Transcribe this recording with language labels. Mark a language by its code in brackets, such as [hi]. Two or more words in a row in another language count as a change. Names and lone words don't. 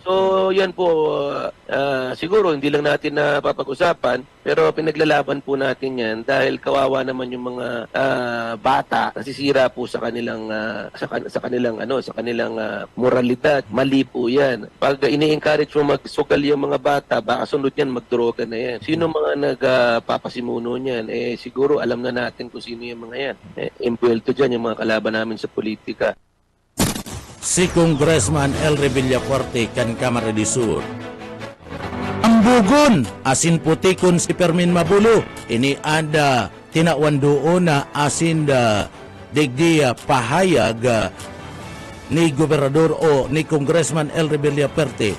[tl] So yan po, siguro hindi lang natin napapag-usapan, pero pinaglalaban po natin yan dahil kawawa naman yung mga bata nasisira po sa kanilang sa kanilang moralidad. Mali po yan. Pag ini-encourage mo magsugal yung mga bata, baka sunod yan magdroga na yan. Sino mga nagpapasimuno niyan? Siguro alam na natin kung sino yung mga yan. Impwelto dyan yung mga kalaban namin sa politika. [bik] Si Congressman Elre Villafuerte kan Camarines Sur. Ang bugon, asin putikon si Fermin Mabulo. Ini ada tinawan doon na asin digdiya pahayag ni Gobernador o ni Congressman Elre Villafuerte.